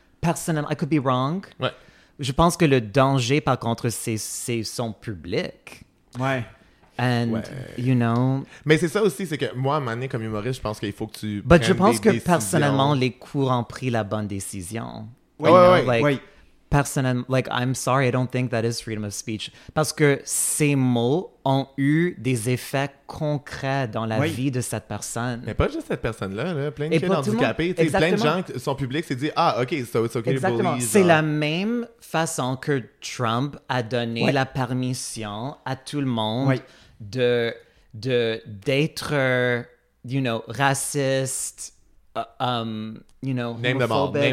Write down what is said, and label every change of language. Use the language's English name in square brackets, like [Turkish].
[English] Personnellement, I could be wrong. [French] Ouais. Je pense que le danger, par contre, c'est son public. Ouais. [English] And, ouais. You know... [French] Mais c'est ça aussi, c'est que moi, à un moment donné, comme humoriste, je pense qu'il faut que tu prennes des décisions. Mais je pense que, personnellement, les cours ont pris la bonne décision. Oui, oui, oui. [English] Personnellement, like, I'm sorry, I don't think that is freedom of speech. [French] Parce que ces mots ont eu des effets concrets dans la vie de cette personne. Mais pas juste cette personne-là, là. Plein de kids handicapés. Plein de gens, son public s'est dit, ah, OK, [English] so it's OK to bully. [French] C'est la même façon que Trump a donné la permission à tout le monde d'être, you know, raciste, you know, homophobe.